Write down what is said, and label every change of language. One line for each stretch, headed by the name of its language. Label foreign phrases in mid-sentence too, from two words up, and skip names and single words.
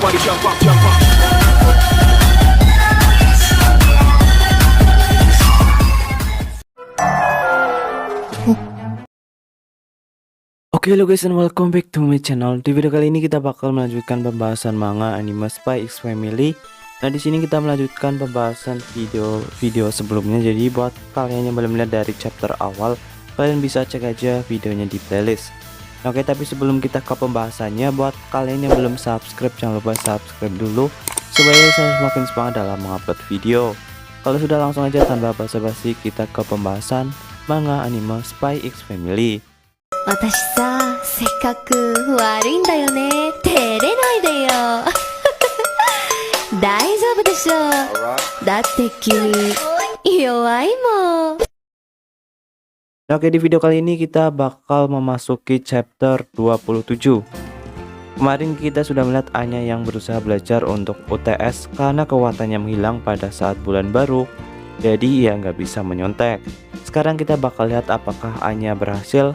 English: Oke lo guys, and welcome back to my channel.
Indonesian: Di video kali ini kita bakal melanjutkan pembahasan manga anime Spy X Family. Nah, di sini kita melanjutkan pembahasan video sebelumnya. Jadi buat kalian yang belum lihat dari chapter awal, kalian bisa cek aja videonya di playlist. Oke, tapi sebelum kita ke pembahasannya, buat kalian yang belum subscribe, jangan lupa subscribe dulu supaya saya semakin semangat dalam mengupload video. Kalau sudah, langsung aja tanpa basa-basi kita ke pembahasan manga anime Spy X Family.
Japanese: 私さ、せっかく悪いんだよね。照れないでよ。大丈夫でしょ。だって君、弱いもん。
Indonesian: Oke, di video kali ini kita bakal memasuki chapter 27. Kemarin kita sudah melihat Anya yang berusaha belajar untuk UTS karena kekuatannya menghilang pada saat bulan baru. Jadi ia nggak bisa menyontek. Sekarang kita bakal lihat apakah Anya berhasil.